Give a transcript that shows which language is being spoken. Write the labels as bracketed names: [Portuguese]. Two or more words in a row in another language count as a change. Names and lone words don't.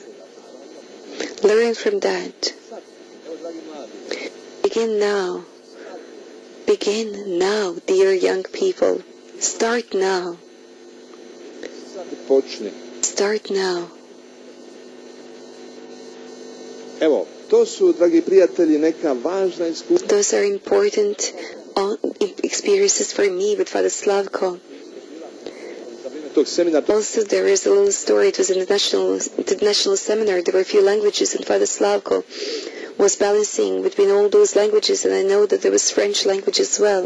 [English] Learn from that. Begin now. Begin now, dear young people. Start now. Start now. [Croatian] Evo, to su, dragi prijatelji, neka važna iskustva. [English] Those are important experiences for me with Father Slavko. Also, there is a little story. It was in the national seminar. There were a few languages, and Father Slavko was balancing between all those languages, and I know that there was French language as well.